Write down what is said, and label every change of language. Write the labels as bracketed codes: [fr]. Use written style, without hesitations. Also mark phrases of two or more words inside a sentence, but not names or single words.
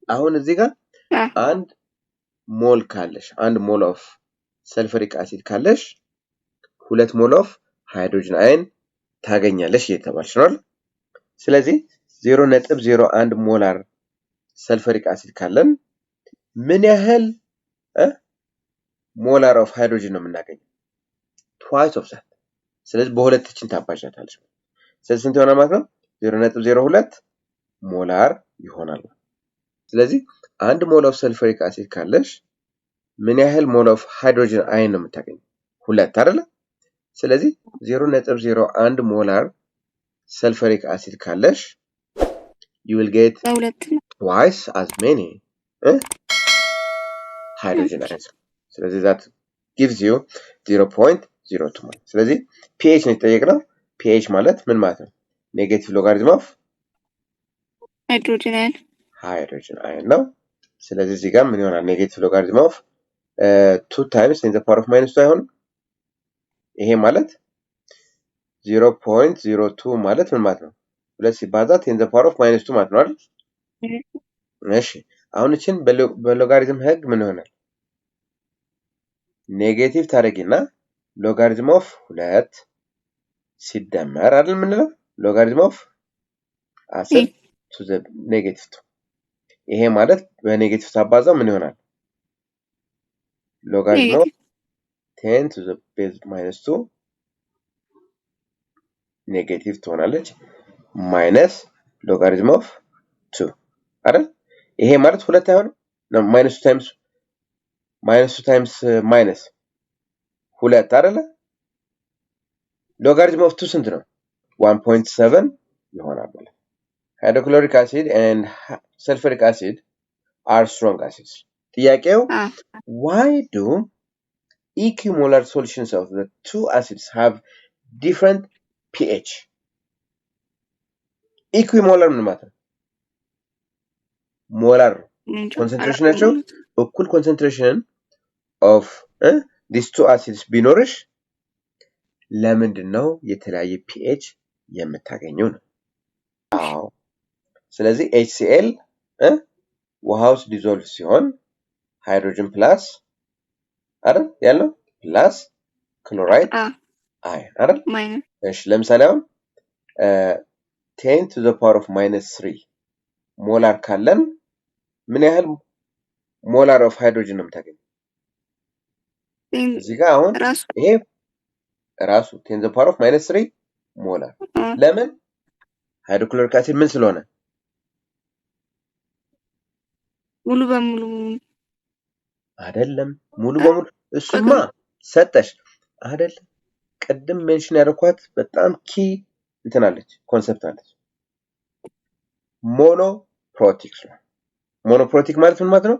[am] አሁን እዚህ ጋር አንድ ሞል ካለሽ አንድ [en] mole of sulfuric acid [am] ካለሽ 2 [en] mole of hydrogen ion [am] ታገኛለሽ እየተባልሽ ነው አይደል? ስለዚህ 0.01 [en] molar sulfuric acid [am] ካለን ምን ያህል [en] molar of hydrogen [am] ነው የምናገኘው? [en] twice of that። [am] ስለዚህ በሁለት እችን ታባዣታለሽ። ስለዚህ ስንት ይሆናል ማለት ነው? 0.02 ሞላር ይሆናል። ስለዚህ አንድ [en] mole of sulfuric acid [am] ካለሽ ምን ያህል [en] mole of hydrogen ion [am] ነው የምታገኘው? 2 አይደለ? ስለዚህ [en] 0.01 molar sulfuric acid ካለሽ you will get twice as many hydrogen ions. [am] ስለዚህ [en] that gives you [am] 0.02 ማለት። ስለዚህ pH ነው የተጠየቅነው። pH ማለት ምን ማለት ነው? [en] negative logarithm of hydrogen ion [am] ነው። ስለዚህ እዚህ ጋር ምን ይሆናል? [en] negative logarithm of 2 times 10 to the power of minus 2 አይሆንም? [am] ይሄ ማለት 0.02 ማለት ምን ማለት ነው? [en] 2 ሲባዛ 10 to the power of minus 2 [am] ማለት ነው አይደል? እሺ አሁን እቺን በሎጋሪዝም ህግ ምን ይሆናል? ኔጌቲቭ ታደርጊና [en] logarithm of [am] 2 ሲደመር አይደል የምንለው? [en] logarithm of 10 to the negative 2 [am] ይሄ ማለት በኔጌቲቭ ታባዛው ምን ይሆናል? [en] logarithm of 10 to the base minus 2 ኔጌቲቭ ትሆናለች minus logarithm of 2 አይደል? [am] ይሄ ማለት ሁለት አይሆንም? [en] minus 2 times minus [am] ሁለት አይደለ? [en] logarithm of 2 [am] ስንት ነው? 1.7 ይሆናል ማለት። [en] hydrochloric acid and sulfuric acid are strong acids. ጥያቄው why do equimolar solutions of the two acids have different pH? [am] equimolar ምን ማለት ነው? ሞላር ኮንሰንትሬሽናቸው እኩል ኮንሰንትሬሽን [en] of these two acids [am] ቢኖርሽ ለምንድን ነው የተለያየ pH የምታገኘው ነው? አዎ ስለዚህ HCl ውሃ ውስጥ ዲዞልቭ ሲሆን [en] hydrogen plus [am] አይደል ያለው [en] plus chloride ion [am] አይደል? እሺ ለምሳሌ አሁን [en] 10 to the power of minus 3 [am] ሞላር ካለን ምን ያህል [en] molar of hydrogen [am] ነው የምታገኘው? እዚህ ጋር አሁን ይሄ ራሱ [en] 10 to the power of minus 3 [am] ሞላር ለምን? [en] hydrochloric acid [am] ምን ስለሆነ ሙሉ በሙሉ አይደለም። ሙሉ በሙሉ እሱማ ሰጠሽ አይደለም። ቅድም ሜንሽን ያደረኳት በጣም ኪ እንትናለች ኮንሰፕት አለች። ሞኖፕሮቲክ ነው። ሞኖፕሮቲክ ማለት ምን ማለት ነው?